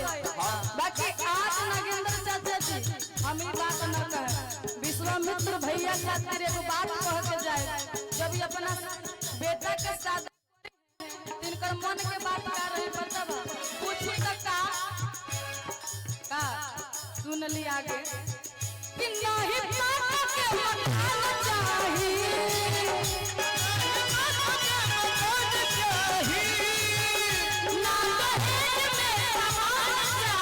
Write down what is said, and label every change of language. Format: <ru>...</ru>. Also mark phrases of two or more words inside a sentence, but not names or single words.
<bho>बाकी आज नागेंद्र चाचा जी हम ही बात न कहे, विश्वामित्र भैया खातिर एगो बात कह के जाए। जब ये अपना बेटा के साथ तिनकर मन के बात कर रहे पता बा, पूछी तो का सुन ली आगे कि नहीं पापा के मकान चाहिए, ना दहेज में सामान</bho>